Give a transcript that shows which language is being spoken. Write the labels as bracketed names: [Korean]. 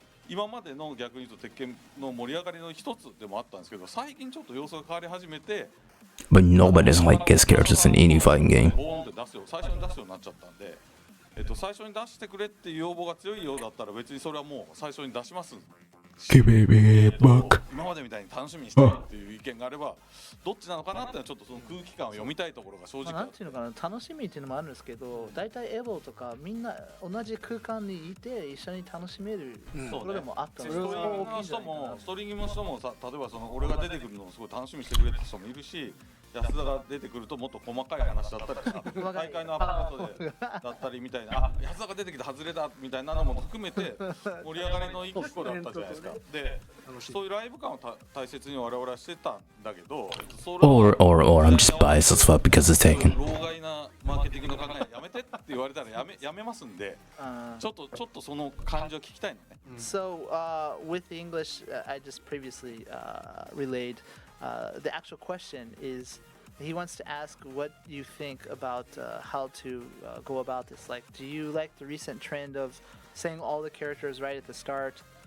[Japanese] 今までの逆に言うと鉄拳の盛り上がりの一つでもあったんですけど、最近ちょっと様子が変わり始めて、 [English] But nobody doesn't like guest characters in any fighting game. [Japanese] ボーンって出すよ、最初に出すようになっちゃったんで、最初に出してくれっていう要望が強いようだったら別にそれはもう最初に出します。 [English] Give me a buck. [Japanese] 今までみたいに楽しみにしたいっていう意見があれば、どっちなのかなってのはちょっとその空気感を読みたいところが正直ある。なんていうのかな、楽しみっていうのもあるんですけど、大体エボとかみんな同じ空間にいて一緒に楽しめるところでもあったので、ストリーミングの人もストリーミングの人もさ、例えばその俺が出てくるのをすごい楽しみにしてくれてる人もいるし、安田が出てくるともっと細かい話だったりとか、大会のアップデートでだったりみたいな、あ、安田が出てきて外れだみたいなのも含めて盛り上がりの一個だったじゃないですか。で、そういうライブ感を大切に我々はしてたんだけど、 [English] Or I'm just biased as fuck because it's Tekken. [Japanese] 老害なマーケティングの考えやめてって言われたらやめますんで、ちょっとその感じを聞きたいのね。 [English] So with the English I just previously relayed, the actual question is he wants to ask what you think about how to go about this. Like, do you like the recent trend of saying all the characters right at the start?